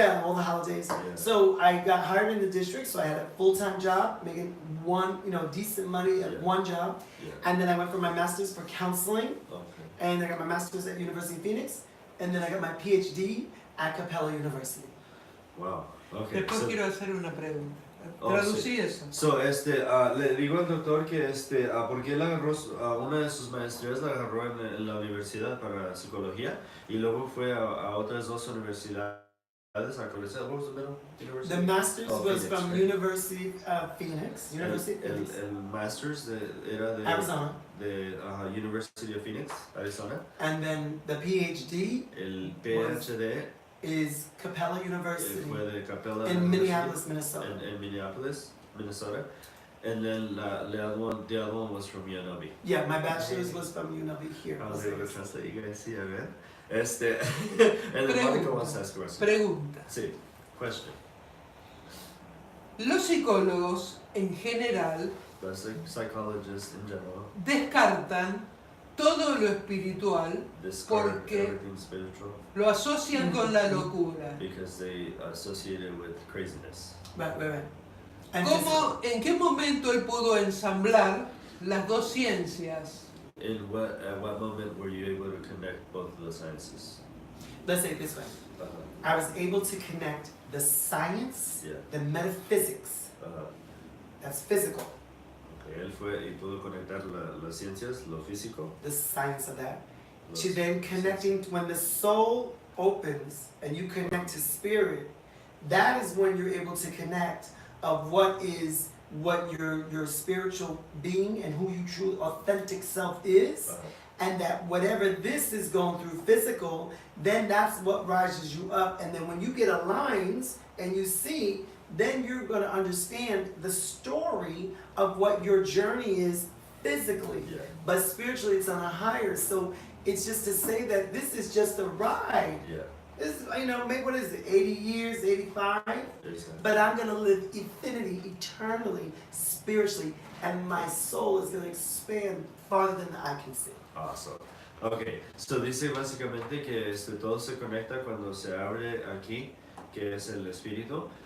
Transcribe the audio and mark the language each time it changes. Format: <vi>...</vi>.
<en>Yeah, all the holidays. Yeah. So I got hired in the district, so I had a full-time job, making decent money at one job. Yeah. And then I went for my master's for counseling. Okay. And I got my master's at University of Phoenix, and then I got my PhD at Capella University. Wow. Okay.</en> <es>Después quiero hacer una pregunta. Traducí eso. So, le digo al doctor que porque él agarró una de sus maestrías, la agarró en la universidad para psicología, y luego fue a otras dos universidades.</es> <en>What was the middle university? The master's was Phoenix, from right? University of Phoenix. University of Phoenix.</en> <es>El master's era de Arizona. De University of Phoenix, Arizona.</es> <en>And then the PhD.</en> <es>El PhD.</es> <en>Is Capella University</en> <es>fue de Capella</es> <en>in Minneapolis, Minnesota. In Minneapolis, Minnesota. And then the other one was from UNLV. Yeah, my bachelor's was from UNLV here. I was able to translate, you guys see,</en> <es>a ver.</es> <en>And then Monica wants to ask a question.</en> <es>Pregunta. Sí,</es> <en>question.</en> <es>Los psicólogos en general</es> <en>The psychologists in general</en> <es>descartan todo lo espiritual porque lo asocian con la locura.</es> <en>Because they associate it with craziness. Right.</en> <es>¿En qué momento él pudo ensamblar las dos ciencias?</es> <en>At what moment were you able to connect both of the sciences? Let's say it this way. I was able to connect the science, the metaphysics. That's physical. Él fue y pudo conectar las ciencias, lo físico. The science of that. To then connecting when the soul opens and you connect to spirit, that is when you're able to connect of what your spiritual being and who your true authentic self is. And that whatever this is going through physical, then that's what rises you up. And then when you get aligned and you see, then you're going to understand the story of what your journey is physically. Yeah. But spiritually, it's on a higher. So it's just to say that this is just a ride. Yeah. This, maybe what is it, 80 years, 85? Exactly. But I'm going to live infinity, eternally, spiritually. And my soul is going to expand farther than I can see. Awesome.</en> <es>Okay, so dice básicamente que todo se conecta cuando se abre aquí, que es el espíritu.</es>